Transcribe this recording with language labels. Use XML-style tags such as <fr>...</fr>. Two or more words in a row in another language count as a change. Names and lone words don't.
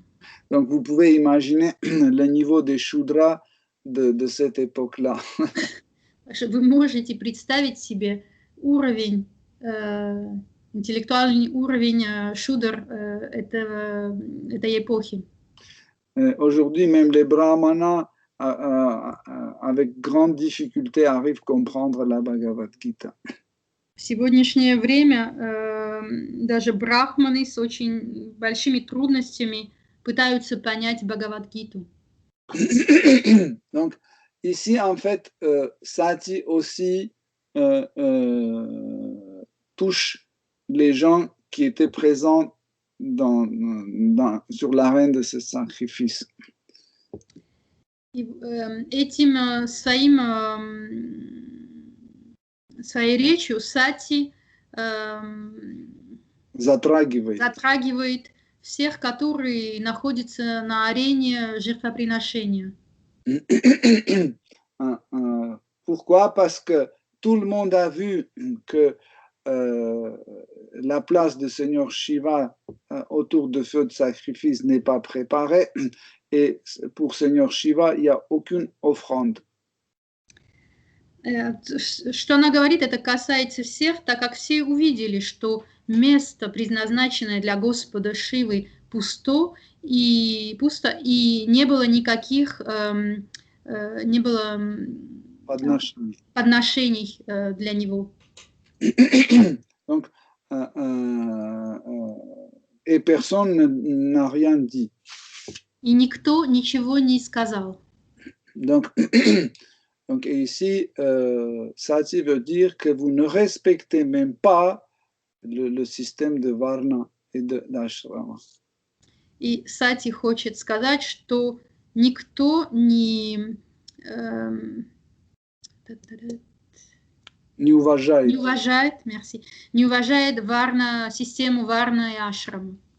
<fr>Donc vous pouvez imaginer le niveau des Shudras de cette époque-là.</fr> <ru>Вы можете представить себе уровень, интеллектуальный уровень шудр этой эпохи.</ru> <fr>Aujourd'hui, même les brahmanas, avec grande difficulté, arrivent à comprendre la Bhagavad Gita.</fr> <ru>В сегодняшнее время даже брахманы с очень большими трудностями пытаются понять Бхагавад-гиту.</ru> <fr>Donc, ici, en fait, Sati aussi touche les gens qui étaient présents sur l'arène de ce sacrifice.</fr> <ru>Этим своей речью Сати затрагивает всех, которые находятся на арене жертвоприношения.</ru> <fr>Pourquoi? Parce que tout le monde a vu que la place de Seigneur Shiva autour de feu de sacrifice n'est pas préparée et pour Seigneur Shiva, il n'y a aucune offrande.</fr> <ru>Что она говорит, это касается всех, так как все увидели, что место, предназначенное для Господа Шивы, пусто, и не было никаких не было подношений для него.</ru> <fr>Donc, et personne n'a rien dit.</fr> <ru>И никто ничего не сказал.</ru> <fr>Donc ici, Sati veut dire que vous ne respectez même pas le système de Varna et d'Ashrama.</fr> <ru>И Сати хочет сказать, что никто не уважает, не уважает Варна, систему Варна и Ашрама.</ru>